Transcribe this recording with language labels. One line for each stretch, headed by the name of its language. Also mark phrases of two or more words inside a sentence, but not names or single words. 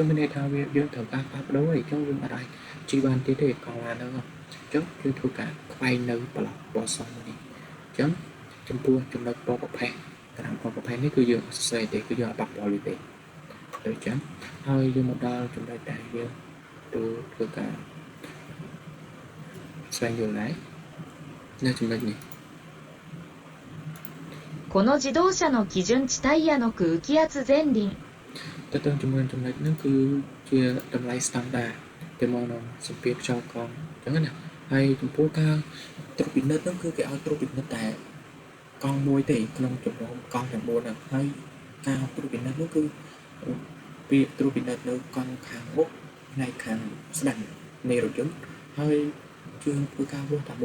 Khmer: មានន័យថាវាយើងត្រូវការផ្លាស់ប្ដូរហើយចឹងយើងអាចជីបានទៀតទេកន្លងហ្នឹងអញ្ចឹងយើងធ្វើការខ្វែងនៅប្រឡោះពណ៌សនេះអញ្ចឹងចំពោះចំណុចពណ៌ប្រផេះតារាងពណ៌ប្រផេះនេះគឺយើងអត់ស្អីទេគឺយើងអត់បាក់បល់ទេដូចចឹងហើយយើងមកដល់ចំណុចដែលយើងធ្វើការស្វែងយល់ដែរនៅចំណុចនេះ
Japanese: この自動車の基準値タイヤの空気圧前輪
Khmer: តើតើចំណុចហ្នឹងគឺជាតម្លៃស្តង់ដារទៅមកនឹងសម្ពាធខ្យល់កង់អញ្ចឹងណាហើយចំពោះការត្រួតពិនិត្យហ្នឹងគឺគេឲ្យត្រួតពិនិត្យតែកង់មួយទេក្នុងចំណោមកង់ទាំង4ហ្នឹងហើយការត្រួតពិនិត្យនោះគឺពាក្យត្រួតពិនិត្យនៅកង់ខាងមុខផ្នែកខាងស្ដាំនៃរថយន្តហើយយើងធ្វើការវាស់តែ